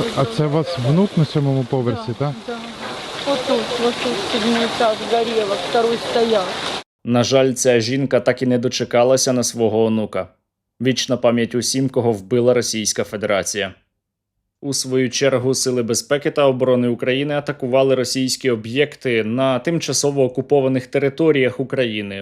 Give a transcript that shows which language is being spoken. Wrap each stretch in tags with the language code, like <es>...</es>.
<uk>А це у вас внук на 7-му поверсі, так?</uk> <ru>Да. Вот тут седьмой этаж горело, второй стоял.</ru> <uk>На жаль, ця жінка так і не дочекалася на свого онука. Вічна пам'ять усім, кого вбила Російська Федерація. У свою чергу Сили безпеки та оборони України атакували російські об'єкти на тимчасово окупованих територіях України.</uk>